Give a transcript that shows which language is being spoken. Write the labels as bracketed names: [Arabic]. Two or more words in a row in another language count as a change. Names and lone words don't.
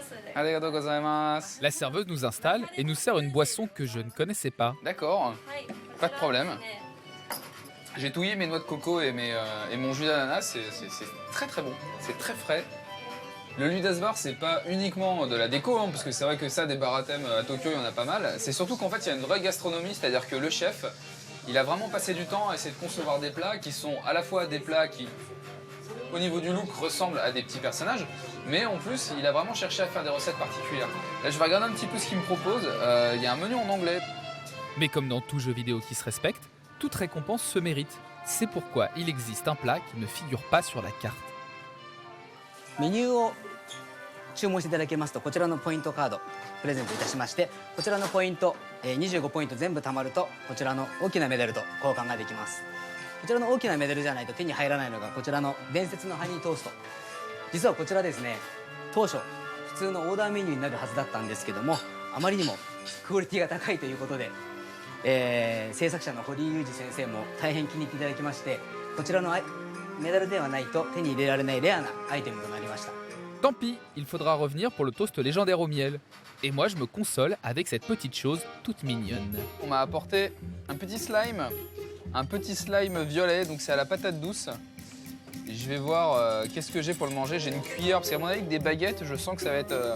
[Japanese] ありがとうございます. [French] La serveuse nous installe et nous sert une boisson que je ne connaissais pas. D'accord, pas de problème. J'ai touillé mes noix de coco et mon jus d'ananas, c'est très très bon, c'est très frais. Le Ludas Bar, c'est pas uniquement de la déco, hein, parce que c'est vrai que ça, des bars à thème à Tokyo, il y en a pas mal. C'est surtout qu'en fait, il y a une vraie gastronomie, c'est-à-dire que le chef, il a vraiment passé du temps à essayer de concevoir des plats qui sont à la fois des plats qui, au niveau du look, ressemblent à des petits personnages, mais en plus, il a vraiment cherché à faire des recettes particulières. Là, je vais regarder un petit peu ce qu'il me propose. Il y a un menu en anglais. Mais comme dans tout jeu vidéo qui se respecte, toute récompense se mérite. C'est pourquoi il existe un plat qui ne figure pas sur la carte. [Japanese] メニューを注文していただけますとこちらのポイントカードプレゼントいたしましてこちらのポイント25ポイント全部貯まるとこちらの大きなメダルと交換ができます。こちらの大きなメダルじゃないと手に入らないのがこちらの伝説のハニートースト。実はこちらですね当初普通のオーダーメニューになるはずだったんですけどもあまりにもクオリティが高いということで、制作者の堀井裕二先生も大変気に入っていただきましてこちらのメダルではないと手に入れられないレアなアイテムとなりました。 [French] Tant pis, il faudra revenir pour le toast légendaire au miel. Et moi, je me console avec cette petite chose toute mignonne. On m'a apporté un petit slime violet, donc c'est à la patate douce. Et je vais voir qu'est-ce que j'ai pour le manger. J'ai une cuillère, parce qu'à mon avis, avec des baguettes, je sens que ça va être...